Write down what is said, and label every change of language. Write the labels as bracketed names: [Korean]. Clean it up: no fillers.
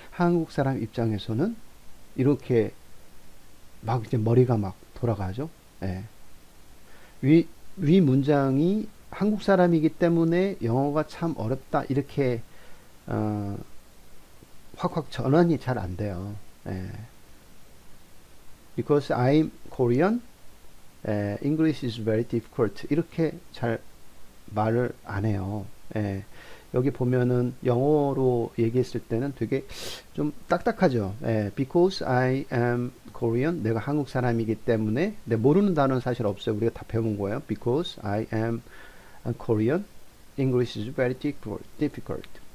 [Korean] 한국 사람 입장에서는 이렇게 막 이제 머리가 막 돌아가죠. 예. 위 문장이 한국 사람이기 때문에 영어가 참 어렵다. 이렇게, 어, 확확 전환이 잘 안 돼요. 예. [English] Because I'm Korean, English is very difficult. [Korean] 이렇게 잘 말을 안 해요. 예. 여기 보면은 영어로 얘기했을 때는 되게 좀 딱딱하죠. [English] Because I am Korean, [Korean] 내가 한국 사람이기 때문에, 모르는 단어는 사실 없어요. 우리가 다 배운 거예요. [English] Because I am Korean, English is very difficult.